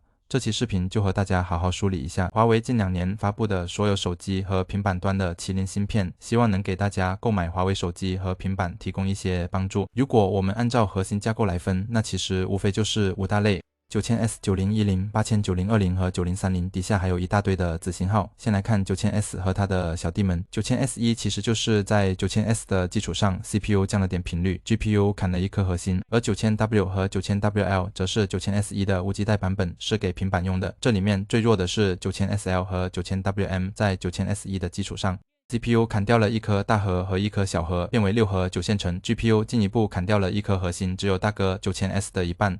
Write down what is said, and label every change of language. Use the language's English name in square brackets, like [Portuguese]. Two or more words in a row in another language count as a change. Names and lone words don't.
[Chinese] 這期視頻就和大家好好梳理一下華為近2年發布的所有手機和平板端的麒麟芯片，希望能給大家購買華為手機和平板提供一些幫助。如果我們按照核心架構來分，那其實無非就是5大類。9000S、9010、8000、9020 和9030，底下還有一大堆的子型號。先來看 9000S 和它的小弟們。9000S1其實就是在 9000S 的基礎上 CPU 降了點頻率， GPU 砍了一顆核心，而 9000W 和 9000WL 則是 9000S1 的无基带版本，是給平板用的。這裡面最弱的是 9000SL 和 9000WM， 在 9000S1 的基礎上CPU 砍掉了一顆大核和一顆小核，變為6核9線程。GPU 進一步砍掉了一顆核心，只有大哥 9000S 的一半。